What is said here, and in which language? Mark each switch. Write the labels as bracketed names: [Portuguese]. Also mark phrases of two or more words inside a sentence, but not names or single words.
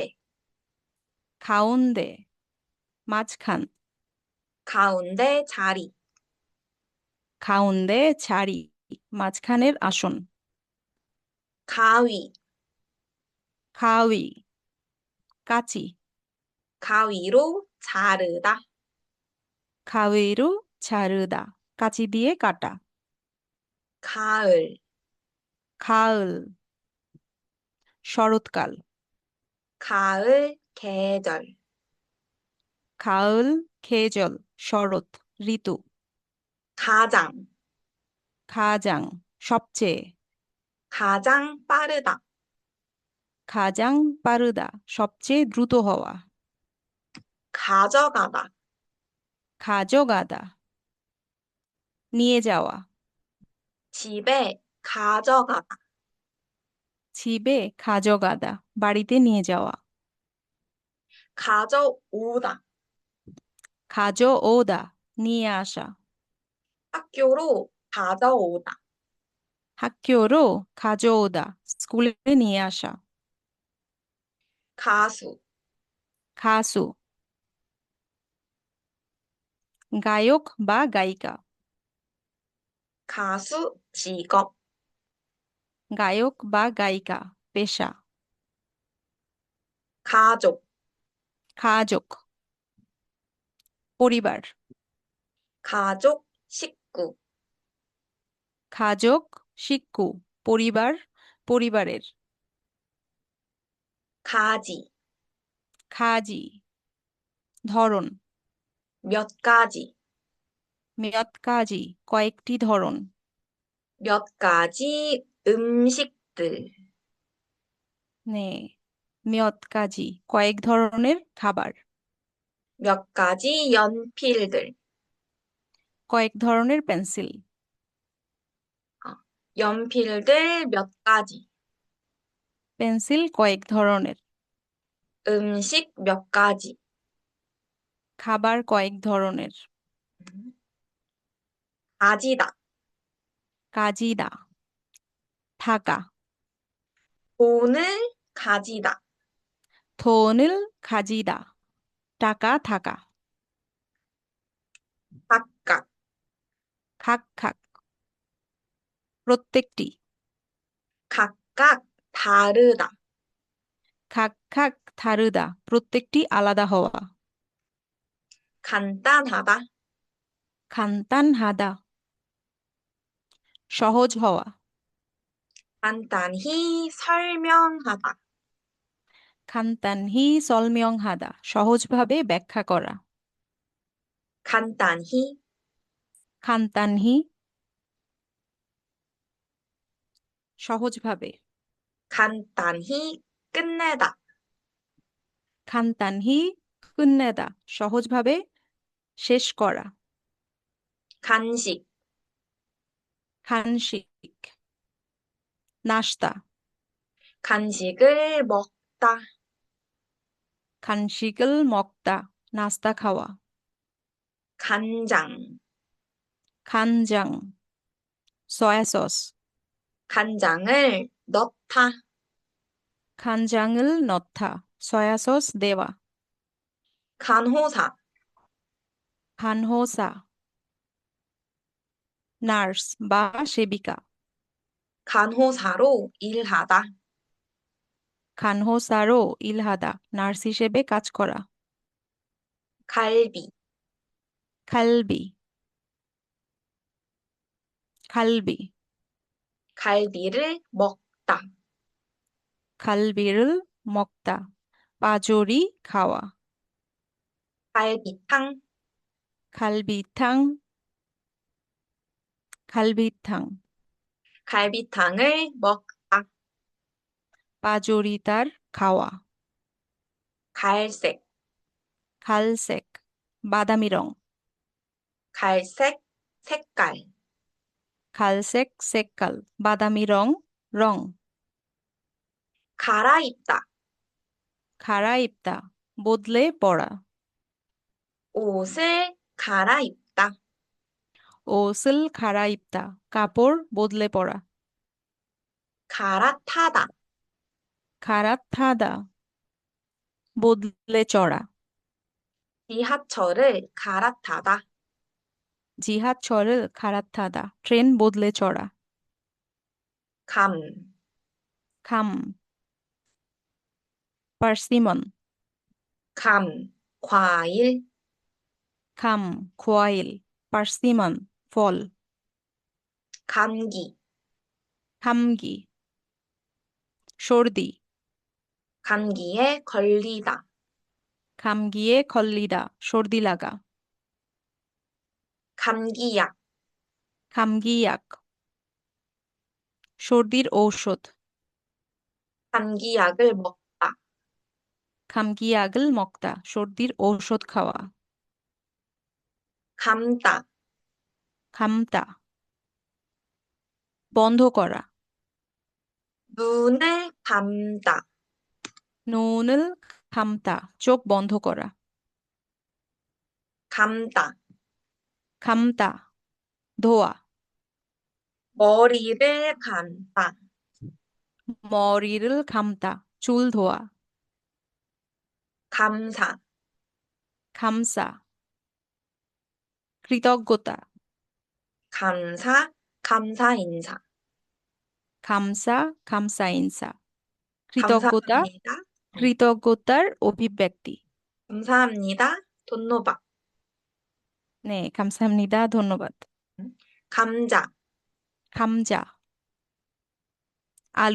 [Korean] 가운데, মাঝখান, 가운데 자리. 가운데 자리, [Bangla] মাঝখানের আসন, [Korean] 가위. 가위, কাঁচি, 가위로 자르다. 가위로 자르다, [Bangla] কাঁচি দিয়ে কাটা, [Korean] 가을. 가을, শরৎকাল, 가을 계절. 가을, 계절, [Bangla] শরৎ, ঋতু, [Korean] 가장. 가장, সবচেয়ে, 가장 빠르다. 가장 빠르다, [Bangla] সবচেয়ে দ্রুত হওয়া, [Korean] 가져가다. 가져가다, [Bangla] নিয়ে যাওয়া, [Korean] 집에 가져가다. 집에 가져가다, [Bangla] বাড়িতে নিয়ে যাওয়া, [Korean] 가져오다. 가져오다, [Bangla] নিয়ে আসা, [Korean] 학교로 가져오다. 학교로 가져오다, [Bangla] স্কুলে নিয়ে আসা, [Korean] 가수. 가수, [Bangla] গায়ক বা গায়িকা, [Korean] 가수 직업. [Bangla] গায়ক বা গায়িকা, পেশা, [Korean] 가족. 가족, পরিবার, 가족 식구. 가족, 식구, [Bangla] পরিবার, পরিবারের, [Korean] 가지. 가지, ধরন, 몇 가지. 몇 가지, [Bangla] কয়েকটি ধরন, [Korean] 몇 가지 음식들. 네, 몇 가지, [Bangla] কয়েক ধরনের খাবার, [Korean] 몇 가지 연필들. [Bangla] কয়েক ধরনের পেন্সিল, [Korean] 연필들 몇 가지. [Bangla] পেন্সিল কয়েক ধরনের, [Korean] 음식 몇 가지. [Bangla] খাবার কয়েক ধরনের, [Korean] 가지다. [Bangla] কাজিদা, থাকা, [Korean] 돈을 가지다. 돈을 가지다, [Bangla] টাকা থাকা, [Korean] 각각. 각각, প্রত্যেকটি, 각각 다르다. 각각 다르다, [Bangla] প্রত্যেকটি আলাদা হওয়া, [Korean] 간단하다. 간단하다, [Bangla] সহজ হওয়া, [Korean] 간단히 설명하다. 간단히 설명하다, [Bangla] সহজভাবে ব্যাখ্যা করা, [Korean] 간단히. 간단히, সহজভাবে, 간단히 끝내다. 간단히 끝내다, [Bangla] সহজভাবে শেষ করা, [Korean] 간식. 간식, নাস্তা, 간식을 먹다. 간식을 먹다, [Bangla] নাস্তা খাওয়া, [Korean] 간장. 간장, [Bangla] সয়া সস, [Korean] 간장을 넣다. 간장을 넣다. [Bangla] সয়াসস দেওয়া. [Korean] 간호사. 간호사, [Bangla] নার্স বা সেবিকা। [Korean] 간호사로 일하다. 간호사로 일하다, [Bangla] নার্স হিসেবে কাজ করা। [Korean] 갈비. 갈비, 갈비, 갈비를 먹다. খালবি를 먹다, [Bangla] পাজরি খাওয়া। [Korean] 갈비탕. খালবি탕, খালবি탕, 갈비탕을 먹다. [Bangla] পাজরিতার খাওয়া। [Korean] 갈색. [Bangla] খালসেক, বাদামি রং। [Korean] 갈색 색깔. 갈색 색깔, [Bangla] বাদামি রং, রং। [Korean] 갈아입다. [Bangla] খারাইপ্তা, বদলে পড়া। [Korean] 옷을 갈아입다. 옷을 갈아입다, [Bangla] কাপড় বদলে পড়া। [Korean] 갈아타다. [Bangla] খারাথাদা, বদলে চড়া। [Korean] 지하철을 갈아타다. 지하철을 갈아타다, [Bangla] ট্রেন বদলে চড়া। [Korean] 감. [Bangla] খাম, পার্সিমন। [Korean] 감. 과일. 감, 과일, [Bangla] পার্সিমন, ফল। [Korean] 감기. [Bangla] খামগি, সর্দি। [Korean] 감기에 걸리다. 감기에 걸리다, [Bangla] সর্দি লাগা। [Korean] 감기약. [Bangla] খামগিয়াক, সর্দির ঔষধ। [Korean] 감기약을 먹다. 감기약을 먹다, [Bangla] সর্দির ঔষধ খাওয়া। [Korean] 감다. [Bangla] খামতা, বন্ধ করা। [Korean] 눈을 감다. 눈을 감다, [Bangla] চোখ বন্ধ করা। [Korean] 감다. [Bangla] খামতা, ধোয়া। [Korean] 머리를 감다. 머리를 감다, [Bangla] চুল ধোয়া। [Korean] 감사. [Bangla] খামসা, কৃতজ্ঞতা। [Korean] 감사. 감사 인사. 감사, 감사 인사, [Bangla] কৃতজ্ঞতা, [Korean] 감사합니다. [Bangla] কৃতজ্ঞতার অভিব্যক্তি। [Korean] 감사합니다. 돈노박. 네, 감사합니다. ধন্যবাদ। 감자. 감자, আলু।